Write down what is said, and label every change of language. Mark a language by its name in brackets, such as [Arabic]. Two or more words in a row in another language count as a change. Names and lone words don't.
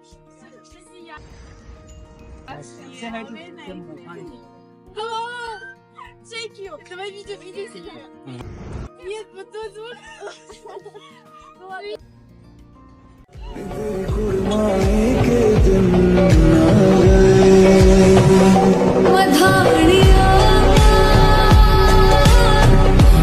[English] Say hi to them. Hi. Hello. Thank you. [Russian] Давай видео снимем. Нет, вот тут вот. [Hindi] तेरी कुर्बानी के दिन आ गए. Madhaniya